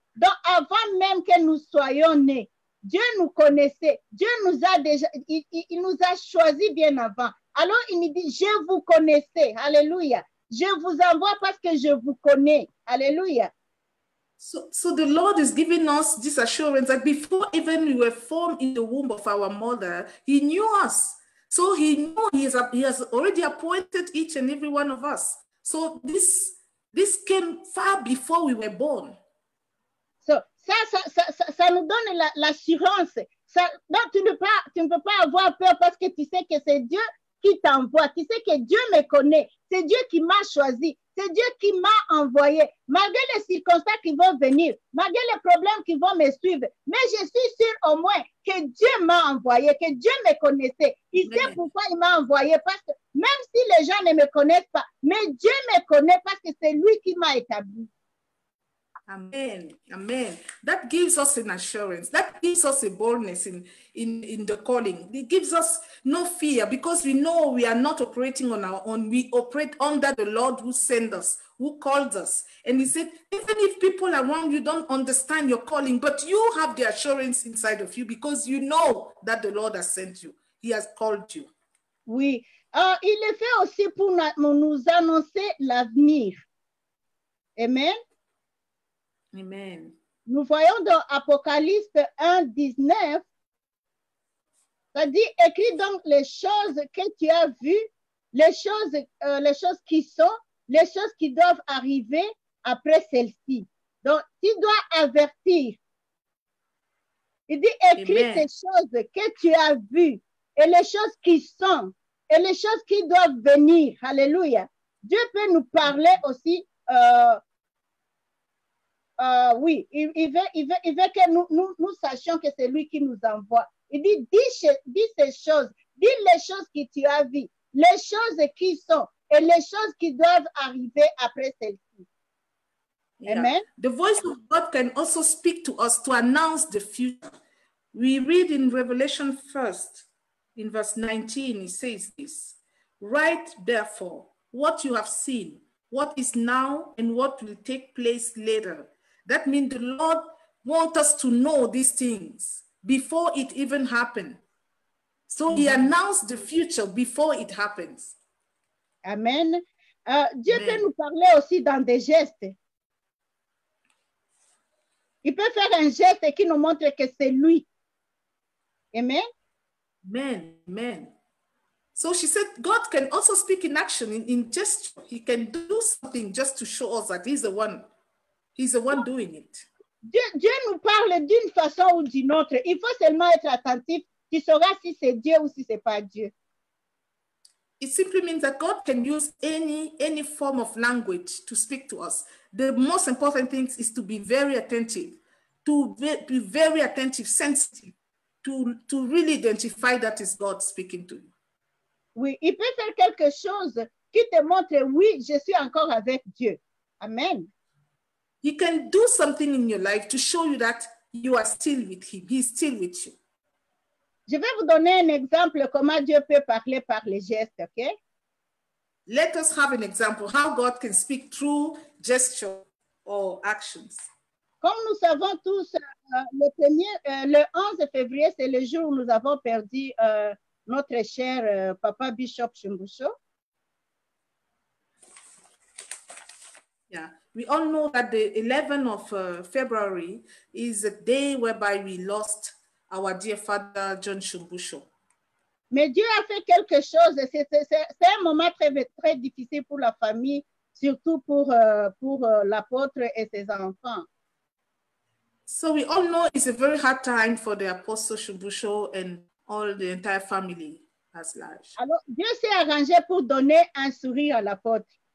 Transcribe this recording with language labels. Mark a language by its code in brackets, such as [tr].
[fr] Donc, avant même que nous soyons nés, Dieu nous connaissait. Dieu nous a déjà, il nous a choisis bien avant. Alors, il nous dit, je vous connaissais. Alléluia. Je vous envoie parce que je vous connais. Alléluia. [en] So the Lord is giving us this assurance that before even we were formed in the womb of our mother, he knew us. So he knew he has already appointed each and every one of us. So this came far before we were born. [fr] So, ça nous donne l'assurance. Donc, tu ne peux pas avoir peur parce que tu sais que c'est Dieu qui t'envoie. Tu sais que Dieu me connaît. C'est Dieu qui m'a choisi. C'est Dieu qui m'a envoyé. Malgré les circonstances qui vont venir, malgré les problèmes qui vont me suivre, mais je suis sûre au moins que Dieu m'a envoyé, que Dieu me connaissait. Il sait pourquoi il m'a envoyé, parce que même si les gens ne me connaissent pas, mais Dieu me connaît parce que c'est lui qui m'a établi. Amen. Amen. [en] That gives us an assurance. That gives us a boldness in the calling. It gives us no fear because we know we are not operating on our own. We operate under the Lord who sent us, who called us. And he said, even if people around you don't understand your calling, but you have the assurance inside of you because you know that the Lord has sent you. He has called you. [fr] Oui. Il est fait aussi pour nous annoncer l'avenir. Amen. Amen. Nous voyons dans Apocalypse 1, 19, ça dit, écris donc les choses que tu as vues, les choses qui sont, les choses qui doivent arriver après celle-ci. Donc, tu dois avertir. Il dit, écris Amen. ces choses que tu as vues et les choses qui sont et les choses qui doivent venir. Alléluia. Dieu peut nous parler aussi oui, il veut que nous sachions que c'est lui qui nous envoie. Il dit, dis ces choses, dis les choses que tu as vues, les choses qui sont et les choses qui doivent arriver après celles-ci. [en] Yeah. Amen. The voice of God can also speak to us to announce the future. We read in Revelation 1st, in verse 19, it says this, write therefore what you have seen, what is now and what will take place later. That means the Lord wants us to know these things before it even happened. So he announced the future before it happens. [fr] Amen. Dieu Amen. peut nous parler aussi dans des gestes. Il peut faire un geste qui nous montre que c'est lui. Amen. Amen. Amen. [en] So she said, God can also speak in action, in gesture. He can do something just to show us that He's the one doing it. [fr] Dieu nous parle d'une façon ou d'une autre. Il faut seulement être attentif. Tu sauras si c'est Dieu ou si c'est pas Dieu. [en] It simply means that God can use any form of language to speak to us. The most important thing is to be very attentive, be very attentive, sensitive, to really identify that is God speaking to you. [fr] Oui, il peut faire quelque chose qui te montre, oui, je suis encore avec Dieu. Amen. [en] He can do something in your life to show you that you are still with Him. He's still with you. [fr] Je vais vous donner un exemple comment Dieu peut parler par les gestes, ok? [en] Let us have an example how God can speak through gesture or actions. [fr] Comme nous savons tous, le 11 février, c'est le jour où nous avons perdu notre cher Papa Bishop Shumbusho. [en] Yeah, we all know that the 11th of February is a day whereby we lost our dear father, John Shumbusho. [fr] Mais Dieu a fait quelque chose. C'est un moment très, très difficile pour la famille, surtout pour l'apôtre et ses enfants. [en] So we all know it's a very hard time for the Apostle Shumbusho and all the entire family as large. [fr] Alors, Dieu s'est arrangé pour donner un sourire à l'apôtre.